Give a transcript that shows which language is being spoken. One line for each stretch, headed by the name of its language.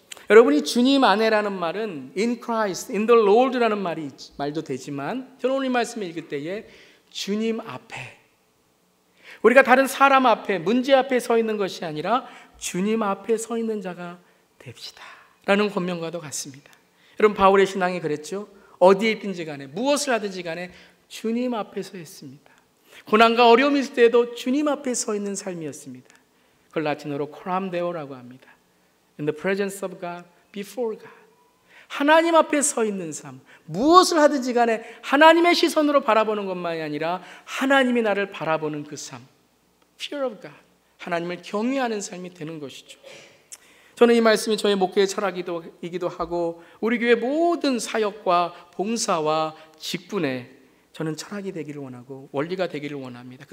Korean: 여러분이 주님 안에라는 말은
English: in Christ, in the Lord
Korean: 라는 말도 되지만 저는 오늘 이 말씀을 읽을 때에 주님 앞에, 우리가 다른 사람 앞에, 문제 앞에 서 있는 것이 아니라 주님 앞에 서 있는 자가 됩시다 라는 권면과도 같습니다. 여러분 바울의 신앙이 그랬죠. 어디에 있든지 간에 무엇을 하든지 간에 주님 앞에 서 있습니다. 고난과 어려움이 있을 때에도 주님 앞에 서 있는 삶이었습니다. 그걸 라틴어로 코람데오라고 합니다.
English: In the presence of God, before God.
Korean: 하나님 앞에 서 있는 삶, 무엇을 하든지 간에 하나님의 시선으로 바라보는 것만이 아니라 하나님이 나를 바라보는 그 삶,
English: fear of God,
Korean: 하나님을 경외하는 삶이 되는 것이죠. 저는 이 말씀이 저의 목회의 철학이기도 하고 우리 교회 모든 사역과 봉사와 직분에 저는 철학이 되기를 원하고 원리가 되기를 원합니다.